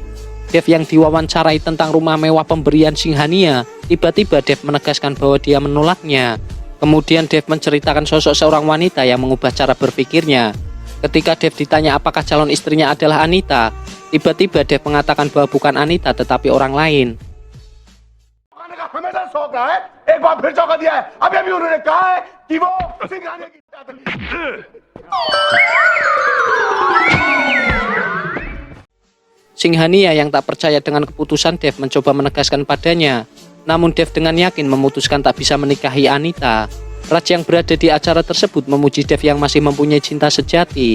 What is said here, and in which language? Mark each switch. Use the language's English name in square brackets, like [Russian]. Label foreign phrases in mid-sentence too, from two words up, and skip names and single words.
[Indonesian] Dev yang diwawancarai tentang rumah mewah pemberian Singhania, tiba-tiba Dev menegaskan bahwa dia menolaknya. Kemudian Dev menceritakan sosok seorang wanita yang mengubah cara berpikirnya. Ketika Dev ditanya apakah calon istrinya adalah Anita, tiba-tiba Dev mengatakan bahwa bukan Anita tetapi orang lain. [Hindi] हमेशा शौक रहा है एक बार फिर चौका दिया है अभी अभी उन्होंने कहा है कि वो सिंघानिया की [Indonesian] Singhania yang tak percaya dengan keputusan Dev mencoba menegaskan padanya Namun Dev dengan yakin memutuskan tak bisa menikahi Anita. Raj yang berada di acara tersebut memuji Dev yang masih mempunyai cinta sejati.